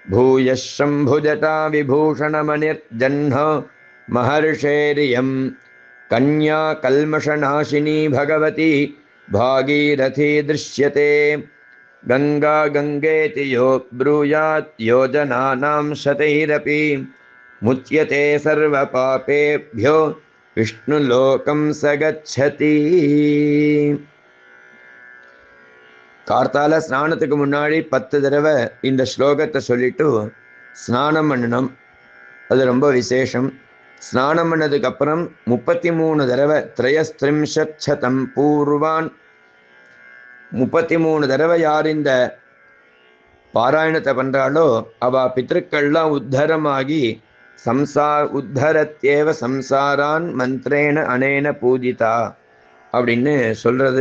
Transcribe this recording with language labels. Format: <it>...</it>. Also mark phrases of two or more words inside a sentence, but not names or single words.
<sa>भूयः शम्भुजटा विभूषणमणिर्जह्न महर्षेरियं कन्या कल्मषनाशिनी भगवती भागीरथी दृश्यते गंगा गंगेति यो ब्रूयात् योजनानां शतैरपि मुच्यते सर्वपापेभ्यो विष्णुलोकं स गच्छति.</sa> <ta>கார்த்தால ஸ்நானத்துக்கு முன்னாடி 10 தடவை இந்த ஸ்லோகத்தை சொல்லிட்டு ஸ்நானம் பண்ணணும். அது ரொம்ப விசேஷம். ஸ்நானம் பண்ணதுக்கு அப்புறம் 33 தடவை</ta> <sa>त्रयस्त्रिंशच्छतं पूर्वान्</sa> <ta>33 தடவை யார் இந்த பாராயணத்தை பண்றாளோ அவ பித்ருக்கள்லாம் உத்தரமாகி</ta> <sa>उत्तरन्त्येव संसारान् मन्त्रेण अनेन पूजिता</sa> <ta>அப்படின்னு சொல்றது.</ta>